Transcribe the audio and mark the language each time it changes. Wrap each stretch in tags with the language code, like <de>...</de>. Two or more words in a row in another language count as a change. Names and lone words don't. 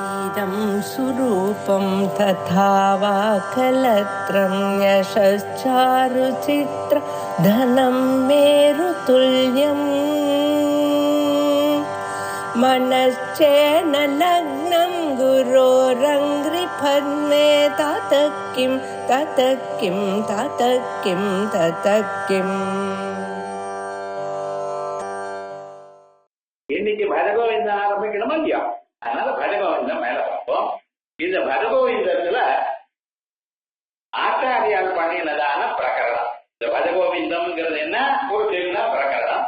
<sa>इदं सुरूपं तथा वा कलत्रं यशश्चारुचित्र धनं मेरुतुल्यम् मनश्चेन लग्नं गुरोरङ्घ्रिपद्मे ततः किं ततः किं ततः किं ततः किम्.</sa> <ta>இன்னைக்கு பரகோவிந்தம் ஆரம்பிக்கணுமா இல்லையா? அதனால பரகோவிந்தம் மேல பார்ப்போம். இந்த பரகோவிந்தத்துல ஆச்சாரியால் பண்ணினதான பிரகரணம். இந்த பரகோவிந்தம்ங்கிறது என்ன? ஒரு சின்ன பிரகரணம்.</ta>